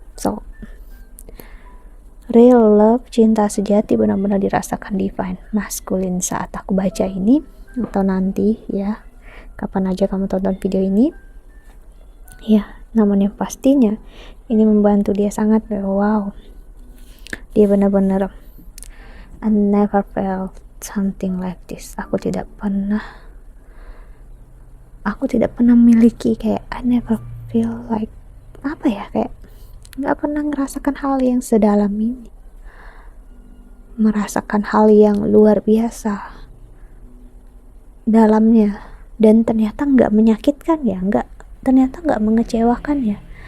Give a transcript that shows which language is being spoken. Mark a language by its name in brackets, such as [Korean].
[English] So, real love, [Indonesian] cinta sejati benar-benar dirasakan divine masculine saat aku baca ini, atau nanti ya, kapan aja kamu tonton video ini ya. Namun yang pastinya ini membantu dia sangat. Wow, dia benar-benar, [English] I never felt something like this. [Indonesian] Aku tidak pernah memiliki kayak, [English] I never feel like, [Indonesian] apa ya, kayak gak pernah merasakan hal yang sedalam ini, merasakan hal yang luar biasa dalamnya, dan ternyata gak menyakitkan ya, ternyata gak mengecewakan ya.